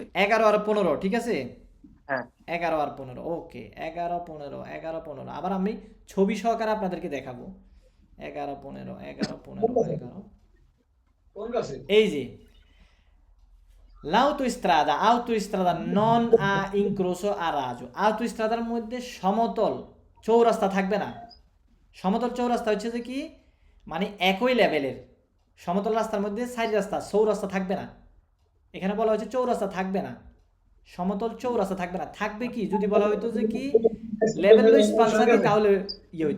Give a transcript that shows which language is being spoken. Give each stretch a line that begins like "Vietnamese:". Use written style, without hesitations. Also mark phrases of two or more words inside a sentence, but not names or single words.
Bangla: 11 আর 15, ঠিক আছে? হ্যাঁ 11 আর 15, ওকে, 11 15 11 15। আবার আমি ছবি সহকারে আপনাদেরকে দেখাবো। 11 15 11 15 11। এই যে
Italian: autostrada non ha incrocio a raggio,
Bangla: autostradaর মধ্যে সমতল চৌরাস্তা থাকবে না। সমতল চৌরাস্তা হচ্ছে যে কি, মানে একই লেভেলের সমতল রাস্তার মধ্যে সাইড রাস্তা চৌরাস্তা থাকবে না। এখানে বলা হয়েছে চৌরাস্তা থাকবে না, সমতল চৌরাস্তা থাকবে না। থাকবে কি, যদি বলা হইতো যে কি
Italian: livello sfalsati,
Bangla: তাহলে ইয়ে হইতো।